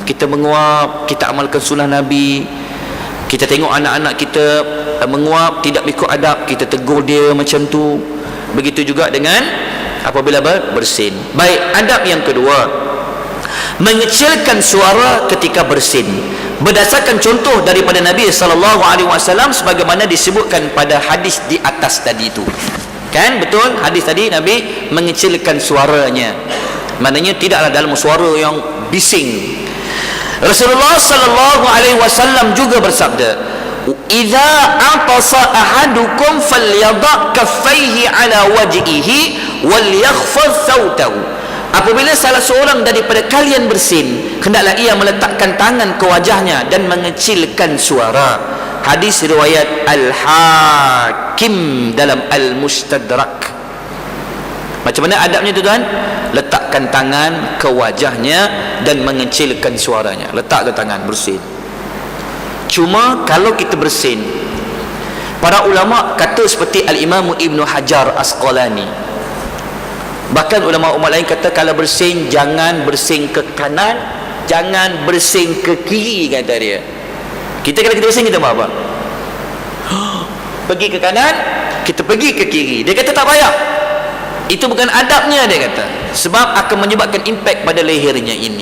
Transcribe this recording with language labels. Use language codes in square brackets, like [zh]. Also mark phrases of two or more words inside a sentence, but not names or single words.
[ms] Kita menguap, kita amalkan sunnah Nabi. Kita tengok anak-anak kita menguap, tidak ikut adab, kita tegur dia macam tu. Begitu juga dengan apabila bersin. Baik, adab yang kedua, mengecilkan suara ketika bersin, berdasarkan contoh daripada Nabi [ar] صلى الله عليه وسلم [ms] sebagaimana disebutkan pada hadis di atas tadi itu. Kan betul hadis tadi, Nabi mengecilkan suaranya, maknanya tidaklah dalam suara yang bising. Rasulullah [ar] صلى الله عليه وسلم [ms] juga bersabda, [ar] "إذا عطس أحدكم فليضع كفيه على وجهه وليخفض صوته." [ms] Apabila salah seorang daripada kalian bersin, hendaklah ia meletakkan tangan ke wajahnya dan mengecilkan suara. Hadis riwayat Al-Hakim dalam Al-Mustadrak. Macam mana adabnya tuan? Letakkan tangan ke wajahnya dan mengecilkan suaranya. Letak ke tangan, bersin. Cuma kalau kita bersin, para ulama kata seperti Al-Imam Ibn Hajar Asqalani, bahkan ulama-ulama lain kata kalau bersin, jangan bersin ke kanan, jangan bersin ke kiri, kata dia. Kalau kita bersin, kita buat apa? Pergi ke kanan, kita pergi ke kiri. Dia kata tak payah, itu bukan adabnya, dia kata, sebab akan menyebabkan impak pada lehernya ini.